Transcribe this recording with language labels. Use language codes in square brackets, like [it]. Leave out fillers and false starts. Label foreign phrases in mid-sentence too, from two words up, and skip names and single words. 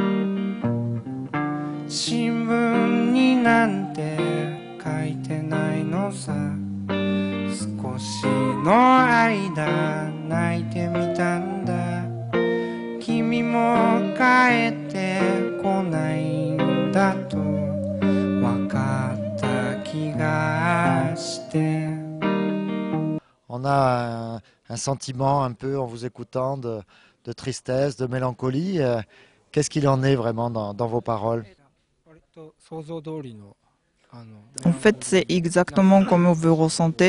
[ja] 新聞になんて書いてないのさ少しの間泣いてみたんだ君も帰ってこないんだと分かった気がして [fr] On a un sentiment un peu en vous écoutant de tristesse, de mélancolie. Qu'est-ce qu'il en est vraiment dans vos paroles? En fait, c'est exactement comme vous ressentez.